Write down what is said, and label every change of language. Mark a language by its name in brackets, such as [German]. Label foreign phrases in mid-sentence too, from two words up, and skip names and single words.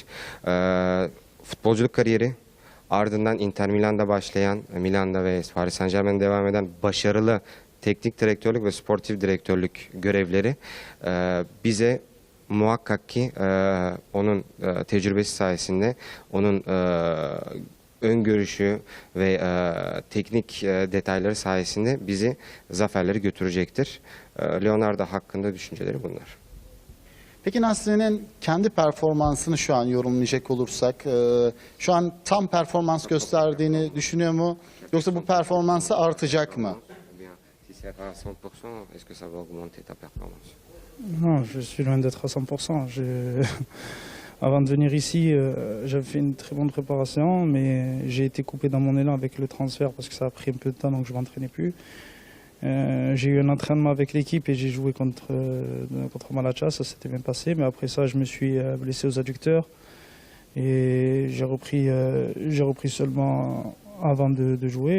[Turkish] Futbolculuk kariyeri, ardından Inter Milan'da başlayan, Milan'da ve Paris Saint-Germain'de devam eden başarılı teknik direktörlük ve sportif direktörlük görevleri bize muhakkak ki onun tecrübesi sayesinde, onun öngörüşü ve teknik detayları sayesinde bizi zaferleri götürecektir. Leonardo hakkında düşünceleri bunlar. Peki Nasri'nin kendi performansını şu an yorumlayacak olursak, şu an tam performans gösterdiğini düşünüyor mu? Yoksa bu performansı artacak mı? [French] Non, je suis loin d'être à 100%. Avant de venir ici, j'avais fait une très bonne préparation, mais j'ai été coupé dans mon élan avec le transfert parce que ça a pris un peu de temps, donc je ne m'entraînais plus. J'ai eu un entraînement avec l'équipe et j'ai joué contre Malacha, ça s'était bien passé, mais après ça, je me suis blessé aux adducteurs et j'ai repris seulement avant de jouer.